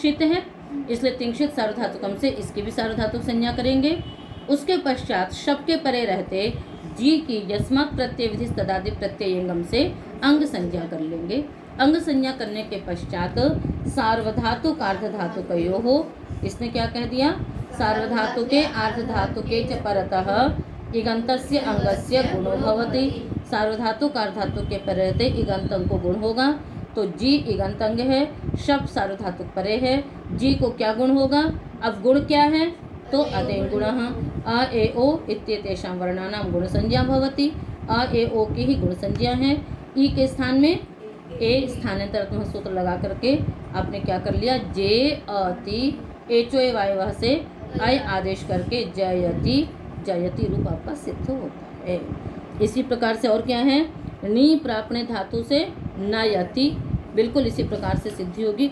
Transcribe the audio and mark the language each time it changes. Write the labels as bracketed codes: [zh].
[hi] शित है, इसलिए तिंक्षित सार्वधातुकम से इसकी भी सार्वधातुक संज्ञा करेंगे। उसके पश्चात शप के परे रहते जी की [sa] यस्मात् प्रत्यय विधि तदादि प्रत्ययंगम [hi] से अंग संज्ञा कर लेंगे। अंग संज्ञा करने के पश्चात सार्वधातुक आर्धधातुकयोः हो, इसने क्या कह दिया? [sa] सार्वधातुके आर्धधातुके च परतः इगन्तस्य अंगस्य गुणो भवति। [hi] सार्वधातुक आर्धधातुक के परे रहते इगंत अंग को गुण होगा। तो जी इगंत अंग है, शब्द सार्वधातुक परे है, जी को क्या गुण होगा? अब गुण क्या है? [sa] तो अदेन गुणः अ ए ओ इत्येतेषां वर्णानां गुण संज्ञा भवति। [hi] अ ए ओ की ही गुण संज्ञा है। ई के स्थान में ए स्थानांतरात्मक सूत्र लगा करके आपने क्या कर लिया? जे अति एचो ए वाय से अय आदेश करके जयति, जयति रूप आपका सिद्ध होता है। इसी प्रकार से और क्या है, नी प्रापणे धातु से न यति, बिल्कुल इसी प्रकार से सिद्धि होगी।